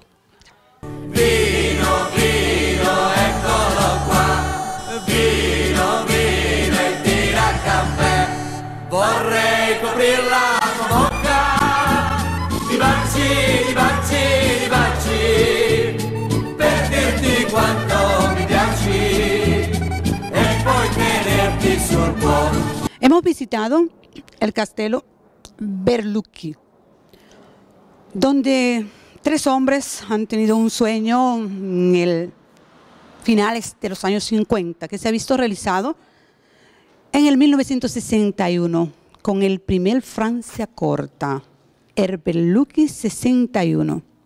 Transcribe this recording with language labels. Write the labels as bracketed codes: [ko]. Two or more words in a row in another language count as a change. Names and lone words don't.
[it] Vino, vino, eccolo qua, vino, vino e tira caffè, vorrei coprir la tua bocca di baci, di baci, di baci, per dirti quanto mi piaci e poi tenerti sul cuore. [es] Hemos visitado el Castello Berlucchi, donde 3 hombres han tenido un sueño en el finales de los años 50 que se ha visto realizado en el 1961 con el primer Franciacorta, el Berlucchi 61.